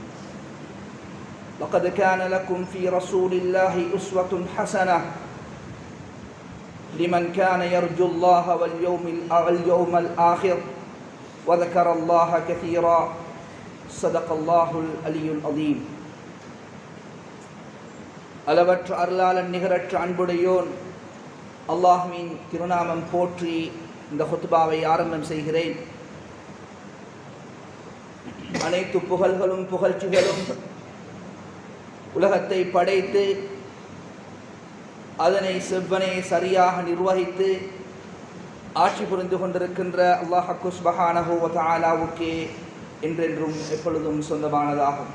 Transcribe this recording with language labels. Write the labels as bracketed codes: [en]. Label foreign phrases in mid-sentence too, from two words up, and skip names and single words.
[ar] لقد كان لكم في رسول الله أسوة حسنة لمن كان يرجو الله واليوم الآخر وذكر الله كثيرا. صدق الله العلي العظيم. [ta] அளவற்ற அருளாளன் நிகரற்ற அன்புடையோன் அல்லாஹ்வின் திருநாமம் போற்றி இந்த ஹுத்பாவை ஆரம்பம் செய்கிறேன். அனைத்து புகழ்களும் புகழ்ச்சிகளும் உலகத்தை படைத்து அதனை செவ்வனே சரியாக நிர்வகித்து ஆட்சி புரிந்து கொண்டிருக்கின்ற [ar] الله سبحانه وتعالى-வுக்கே [ta] என்றென்றும் எப்பொழுதும் சொந்தமானதாகும்.